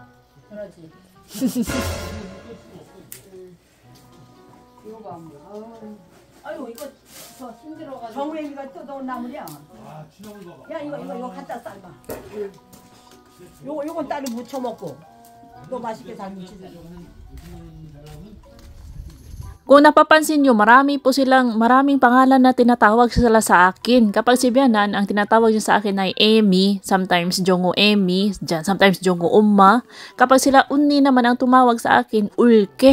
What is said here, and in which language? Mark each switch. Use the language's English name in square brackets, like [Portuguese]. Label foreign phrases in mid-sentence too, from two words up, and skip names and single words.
[Korean] 그러지. 이거 봐. 아유 이거 저 힘들어가지고. 정우애기가 뜯어온 나물이야. 지나물 봐봐. 야 이거 갖다 삶아. 요건 따로 무쳐 먹고. 너 맛있게 잘 무치자. [Filipino] Kung napapansin nyo, maraming pangalan na tinatawag sila sa akin. Kapag si Bianan, ang tinatawag niya sa akin ay Amy, sometimes Jongo Amy, sometimes Jongo Umma. Kapag sila Unni naman ang tumawag sa akin, Ulke.